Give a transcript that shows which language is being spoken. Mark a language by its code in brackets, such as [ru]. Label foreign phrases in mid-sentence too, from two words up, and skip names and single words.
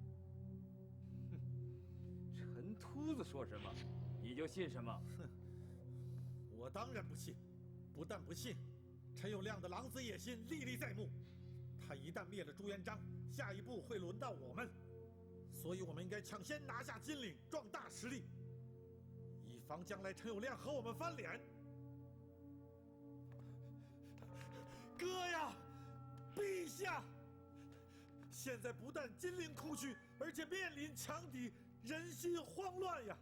[zh] 陈秃子说什么，你就信什么？哼，我当然不信。不但不信，陈友谅的狼子野心歷歷在目。他一旦灭了朱元璋，下一步会轮到我们，所以我们应该抢先拿下金陵，壮大實力，以防將來陳友諒和我們翻臉。哥呀，陛下！現在不但金陵空虛，而且面臨強敵，人心慌亂呀！